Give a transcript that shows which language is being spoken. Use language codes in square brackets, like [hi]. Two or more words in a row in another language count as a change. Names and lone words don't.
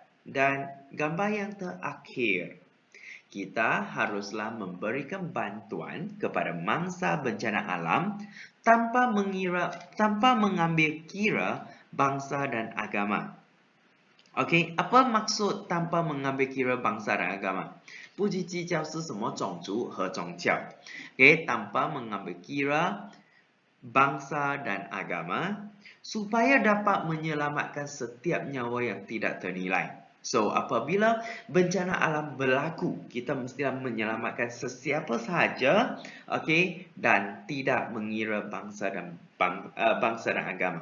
[ms] Dan gambar yang terakhir. Kita haruslah memberikan bantuan kepada mangsa bencana alam tanpa mengambil kira bangsa dan agama. Okey, apa maksud tanpa mengambil kira bangsa dan agama? [zh] 不去计较是什么种族和宗教. [ms] Okey, tanpa mengambil kira bangsa dan agama supaya dapat menyelamatkan setiap nyawa yang tidak ternilai. So, apabila bencana alam berlaku, kita mestilah menyelamatkan sesiapa sahaja, okey, dan tidak mengira bangsa dan agama.